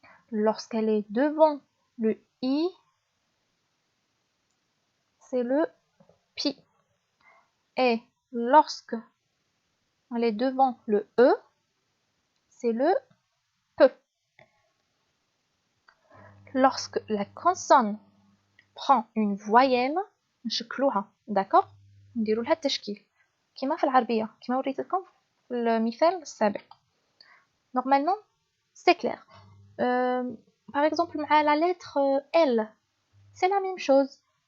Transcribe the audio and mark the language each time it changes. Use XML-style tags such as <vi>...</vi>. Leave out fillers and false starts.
<fr>Lorsqu'elle est devant le I, c'est le pi. Et lorsque elle est devant le E, c'est le pe. Lorsque la consonne prend une voyelle</fr> <ar>نشكلوها.</ar> <fr>d'accord</fr> <ar>نديروا لها التشكيل كما في العربية كما وريت لكم في المثال السابق.</ar> <fr>Normalement c'est clair. Par exemple مع la lettre L, c'est la même chose.</fr>